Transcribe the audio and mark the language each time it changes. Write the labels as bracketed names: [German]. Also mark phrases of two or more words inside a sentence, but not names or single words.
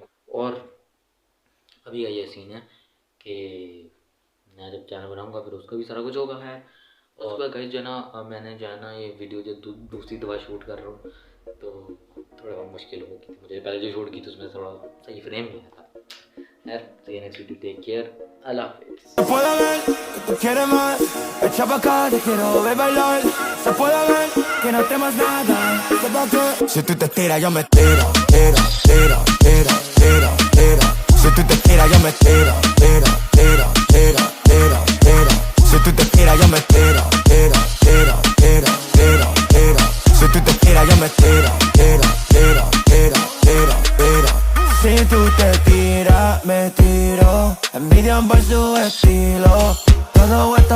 [Hindi] और अभी का ये सीन है कि मैं जब चैनल बनाऊंगा फिर उसका भी सारा कुछ होगा है। और उसके बाद गाइस जो है ना मैंने जो है ना ये वीडियो जो दूसरी दफ़ा शूट कर रहा हूँ तो थोड़ा बहुत मुश्किल होगी थी मुझे, पहले जो शूट की थी उसमें थोड़ा सही फ्रेम नहीं आया था। खैर तो ये [English] next video, take care, [Hindi] अल्लाह हाफिज़। [Spanish] Se puede ver que tú quieres más, echa pa' acá, te quiero ver bailar. Se puede ver que no temas nada, ¿qué pa' qué? Si tú te tiras yo me tiro, tiro, tiro, tiro, tiro, tiro. Si tú te tiras yo me tiro, tiro, tiro, tiro, tiro, tiro. Si tú te tiras yo me tiro, tiro, tiro, tiro, tiro, tiro. Si tú te tiras yo me tiro, tiro, tiro, tiro, tiro, tiro. Si tú te tiras me tiro, envidian por su estilo, todo esto